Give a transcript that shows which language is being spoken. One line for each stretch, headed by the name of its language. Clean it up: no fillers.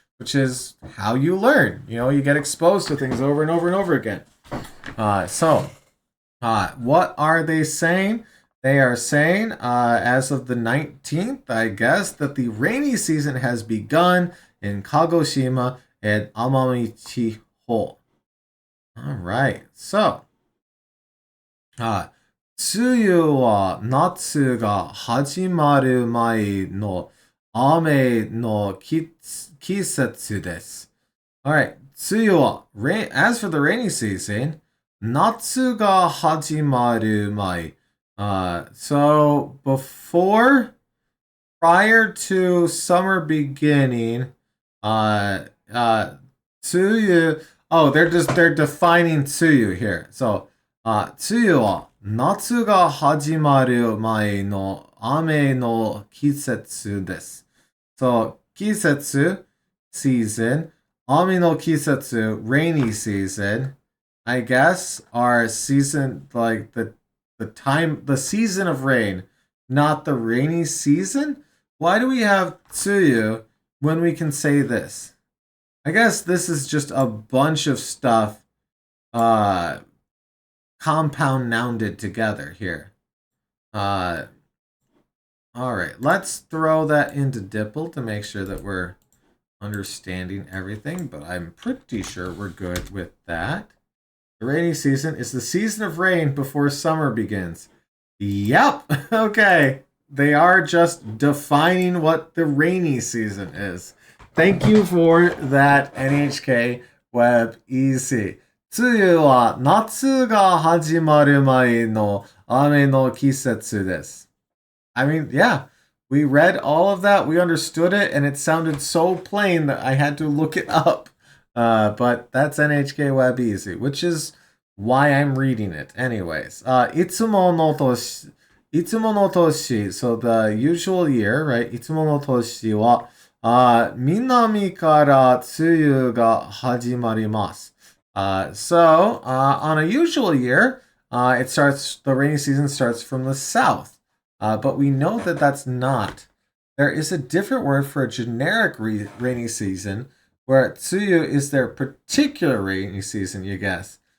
English: Which is how you learn. You know, you get exposed to things over and over and over again. What are they saying? They are saying, as of the 19th, I guess, that the rainy season has begun in Kagoshima and Amami Chiho. All right, so,
Japanese: 梅雨は夏が始まる前の雨の季節です。
English: Alright, 梅雨は as for the rainy season,
Japanese: 夏が始まる前.
English: So before, prior to summer beginning, 梅雨, they're defining 梅雨 here.
Japanese: So, 梅雨は夏が始まる前の雨の季節です。
English: So, 季節, season, 雨の季節, rainy season, I guess, are season, like the season of rain, not the rainy season? Why do we have tsuyu when we can say this? I guess this is just a bunch of stuff, compound nounded together here. Alright, let's throw that into DIPL to make sure that we're understanding everything, but I'm pretty sure we're good with that. The rainy season is the season of rain before summer begins. Yep, okay. They are just defining what the rainy season is. Thank you for that, NHK Web Easy.
Japanese: 梅雨は夏が始まる前の雨の季節です。
English: I mean, yeah, we read all of that, we understood it, and it sounded so plain that I had to look it up. But that's NHK Web Easy, which is why I'm reading it.
Japanese: Anyways, いつもの年,
English: so the usual year, right?
Japanese: いつもの年は、南から梅雨が始まります。
English: So, on a usual year, the rainy season starts from the south. But we know that that's not there is a different word for a generic rainy season, where tsuyu is their particular rainy season, you guess.